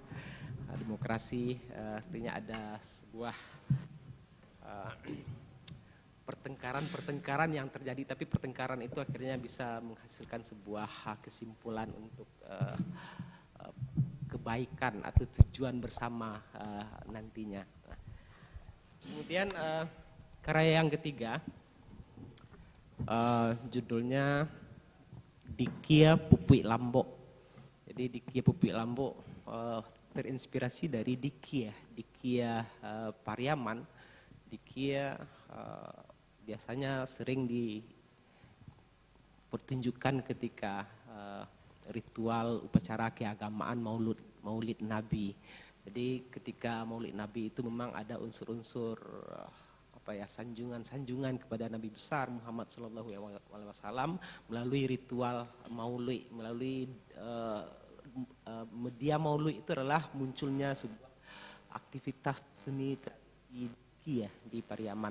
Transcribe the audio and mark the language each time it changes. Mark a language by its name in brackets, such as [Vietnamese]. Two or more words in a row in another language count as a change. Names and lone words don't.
[Indonesian] Demokrasi artinya ada sebuah pertengkaran yang terjadi, tapi pertengkaran itu akhirnya bisa menghasilkan sebuah kesimpulan untuk kebaikan atau tujuan bersama nantinya. Kemudian karya yang ketiga, judulnya Dikia Pupui Lambo. Jadi Dikia Pupui Lambo terinspirasi dari Dikia Pariaman. Dikia biasanya sering dipertunjukkan ketika ritual upacara keagamaan Maulid Nabi. Jadi ketika Maulid Nabi itu memang ada unsur-unsur sanjungan kepada Nabi besar Muhammad [Arabic] صلى الله عليه وسلم [Indonesian] melalui ritual Maulid, melalui media Maulid itu adalah munculnya sebuah aktivitas seni tradisi Dikia di Pariaman.